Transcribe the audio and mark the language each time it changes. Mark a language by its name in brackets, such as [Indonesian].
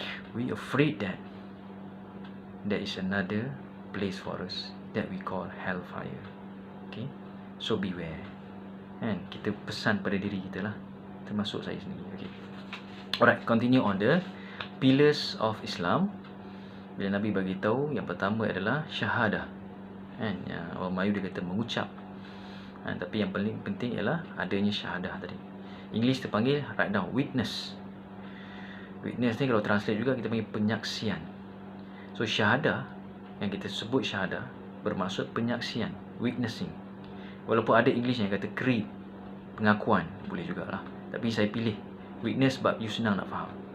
[English] We afraid that there is another place for us that we call hellfire. Okay, so beware. [Malay] Kita pesan pada diri kita lah, termasuk saya sendiri. [English] Okay, alright, continue on the pillars of Islam. [Malay] Bila Nabi bagi tahu, yang pertama adalah syahadah. Yang orang Melayu dia kata mengucap, tapi yang paling penting ialah adanya syahadah tadi. [English] English terpanggil, write down, witness. [Malay] Witness ni kalau translate juga kita panggil penyaksian. So syahadah, yang kita sebut syahadah, bermaksud penyaksian, witnessing. Walaupun ada English yang kata creed, pengakuan, boleh jugalah, tapi saya pilih witness sebab you senang nak faham.